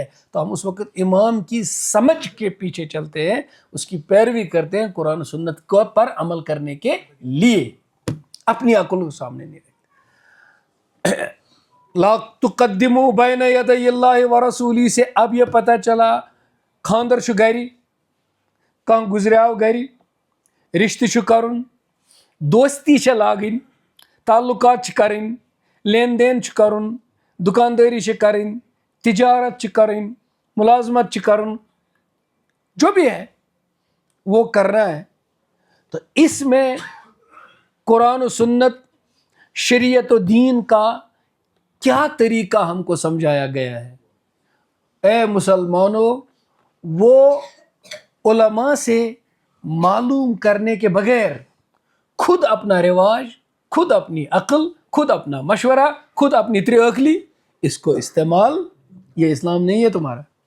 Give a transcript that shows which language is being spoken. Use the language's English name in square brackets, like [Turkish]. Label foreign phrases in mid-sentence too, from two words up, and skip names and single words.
[Urdu] تو ہم اس وقت امام کی سمجھ کے پیچھے چلتے ہیں، اس کی پیروی کرتے ہیں قرآن سنت کو پر عمل کرنے کے لیے، اپنی عقل کو سامنے نہیں رکھتے. [Arabic] لا تقدموا بین یدی اللہ ورسولی [Urdu] سے اب یہ پتہ چلا [Kashmiri] خاندر چھُ گری، کانٛہہ گزریو گری، رشتہ چھُ کرُن، دوستی چھِ لاگٕنۍ، تعلقات چھِ کرٕنۍ، لین دین چھُ کرُن، دکانداری چھِ کرٕنۍ، تجارت چھِ کرٕنۍ، ملازمت چھِ کرُن، [Urdu] جو بھی ہے وہ کرنا ہے. تو اس میں قرآن و سنت، شریعت و دین کا کیا طریقہ ہم کو سمجھایا گیا ہے. اے مسلمانوں، وہ علماء سے معلوم کرنے کے بغیر خود اپنا رواج، خود اپنی عقل، خود اپنا مشورہ، خود اپنی عقلی اس کو استعمال، یہ اسلام نہیں ہے تمہارا.